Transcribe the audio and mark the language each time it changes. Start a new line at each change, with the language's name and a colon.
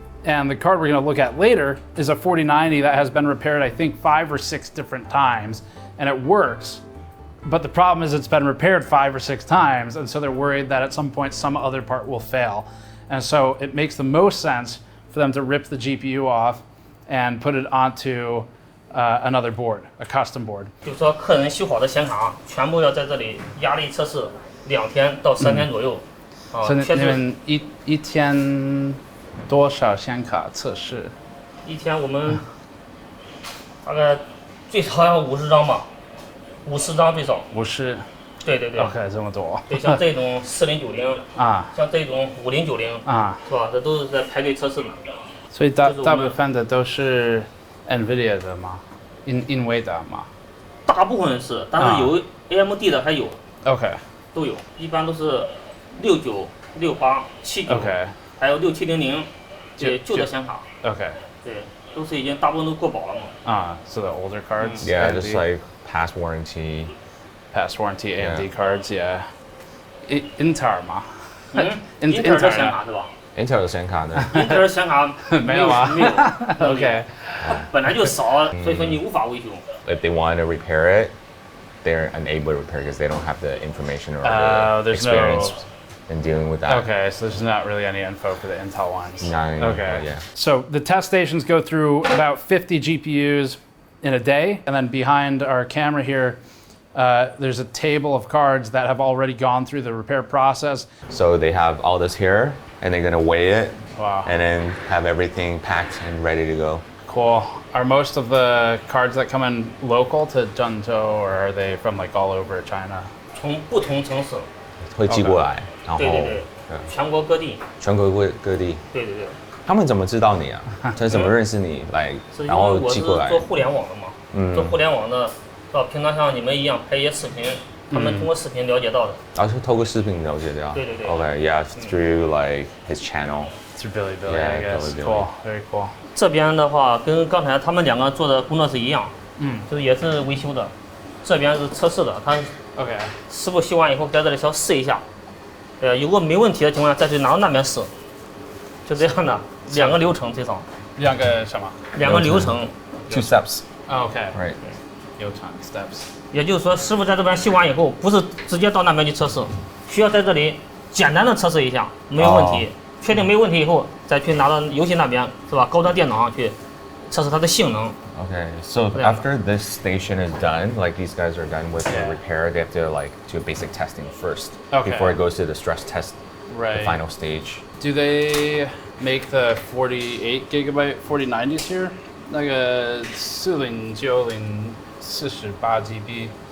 English: And the card we're gonna look at later is a 4090 that has been repaired, I think 5 or 6 different times, and it works. But the problem is it's been repaired 5 or 6 times, and so they're worried that at some point some other part will fail. And so it makes the most sense for them to rip the GPU off and put it onto another board, a custom board.
Chinese: 就是说，客人修好的显卡全部要在这里压力测试2天到3天左右。所以你们一天多少显卡测试？一天我们大概最少要50张吧，50张最少。 50。对对对。 OK， 这么多。对，像这种4090 啊，像这种5090 啊，是吧？这都是在排队测试的。所以大部分的都是 NVIDIA 的吗？NVIDIA 吗？大部分是，但是有 AMD 的还有。
English: OK。
Chinese: 都有，一般都是69、68、79，
English: OK，
Chinese: 还有6700，对，旧的显卡。
English: OK。
Chinese: 对，都是已经大部分都过保了嘛。
English: So the older cards. Yeah, just like past warranty. Past warranty AMD cards, yeah.
Chinese: Intel 吗？Intel 的显卡是吧？Intel 的显卡呢？Intel 的显卡没有啊？没有。
English: OK。
Chinese: 本来就少，所以说你无法维修。
English: If they want to repair it, they're unable to repair because they don't have the information or the experience in dealing with that. Okay, so there's not really any info for the Intel ones. Not any okay. info, yeah. So the test stations go through about 50 GPUs in a day, and then behind our camera here, there's a table of cards that have already gone through the repair process. So they have all this here, and they're gonna weigh it, wow, and then have everything packed and ready to go. Cool. Are most of the cards that come in local to Zhengzhou, or are they from like all over China?
Chinese: 从不同城市。会寄过来，然后对对对，全国各地。全国各地。对对对。他们怎么知道你啊？他怎么认识你来，然后寄过来？我是做互联网的嘛，做互联网的，是吧？平常像你们一样拍一些视频，他们通过视频了解到的。然后是透过视频了解的。对对对。
English: Okay, yeah, through like his channel. Through Billy, yeah, I guess. Billy. Cool, very cool.
Chinese: 这边的话跟刚才他们2个做的工作是一样，就是也是维修的，这边是测试的，他
English: OK，
Chinese: 师傅修完以后在这里稍试一下，如果没问题的情况下再去拿到那边试，就这样的2个流程最少。 2个什么？2个流程。
English: 2 steps. OK. Right.
Chinese: 流程 steps. 也就是说，师傅在这边修完以后，不是直接到那边去测试，需要在这里简单的测试一下，没有问题。确定没问题以后，再去拿到游戏那边，是吧？高端电脑上去测试它的性能。
English: Okay, so after this station is done, like these guys are done with the repair, they have to like do basic testing first before it goes to the stress test, the final stage. Do they make the 48GB 4090s here?
Chinese: 那个4090 48GB.